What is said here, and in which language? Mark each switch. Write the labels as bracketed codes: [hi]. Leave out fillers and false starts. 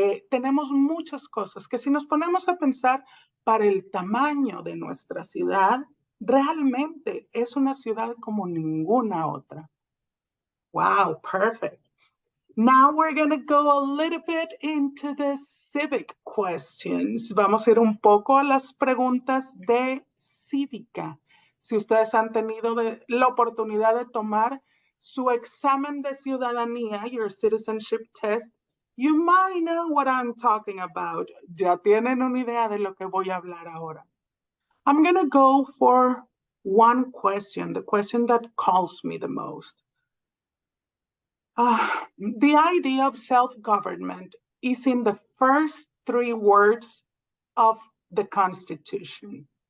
[es] tenemos muchas cosas que si nos ponemos a pensar para el tamaño de nuestra ciudad, realmente es una ciudad como ninguna otra. [en] Wow, perfect. Now we're going to go a little bit into the civic questions. [es] Vamos a ir un poco a las preguntas de cívica. Si ustedes han tenido la oportunidad de tomar su examen de ciudadanía, [en] your citizenship test, you might know what I'm talking about. [es] Ya tienen una idea de lo que voy a hablar ahora. [en] I'm going to go for one question, the question that calls me the most. The idea of self-government is in the first 3 words of the Constitution.